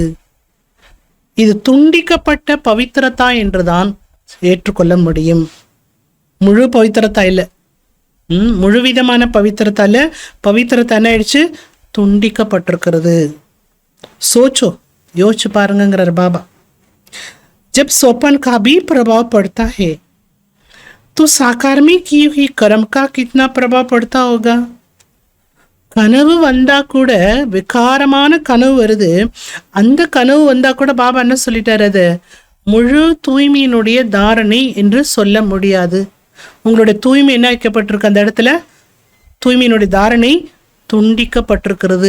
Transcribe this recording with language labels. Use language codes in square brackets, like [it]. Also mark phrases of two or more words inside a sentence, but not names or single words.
[ta] இது துண்டிக்கப்பட்ட பவித்திரத்தா என்றுதான் ஏற்றுக்கொள்ள முடியும். முழு பவித்திரத்தா இல்லை, முழுவிதமான பவித்திரத்தா இல்லை. பவித்திரத்தா என்ன ஆயிடுச்சு? துண்டிக்கப்பட்டிருக்கிறது. सोचो, யோசிச்சு பாருங்கிறார் பாபா. [hi] जब सोपन का भी प्रभाव पड़ता है तो साकार में की हुई कर्म का कितना प्रभाव पड़ता होगा. [ta] கனவு வந்தா கூட, விகாரமான கனவு வருது, அந்த கனவு வந்தா கூட பாபா என்ன சொல்லிட்டாரு? அது முழு தூய்மையினுடைய தாரணை என்று சொல்ல முடியாது. உங்களுடைய தூய்மை என்ன வைக்கப்பட்டிருக்கு? அந்த இடத்துல தூய்மையினுடைய தாரணை துண்டிக்கப்பட்டிருக்கிறது.